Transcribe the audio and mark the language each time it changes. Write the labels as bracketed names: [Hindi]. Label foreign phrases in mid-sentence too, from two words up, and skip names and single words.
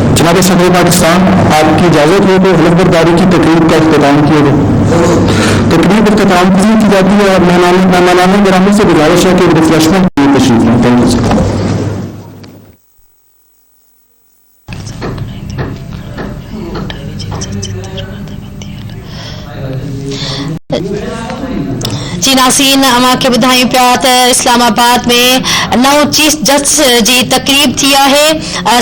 [Urdu] جناب صدر پاکستان آپ کی اجازت ہو تو حلف برداری کی تقریب کا اختتام کیا جائے. تقریب اختتام کی جاتی ہے اور مہمانان گرامی سے گزارش ہے کہ ریفریشمنٹ کے لیے تشریف لیں. [English] Thank you sir. [Sindhi] जी नाज़रीन, अमां खे ॿुधायूं पिया त इस्लामाबाद में नओं [English] chief justice [Sindhi] जी तकरीब थी आहे.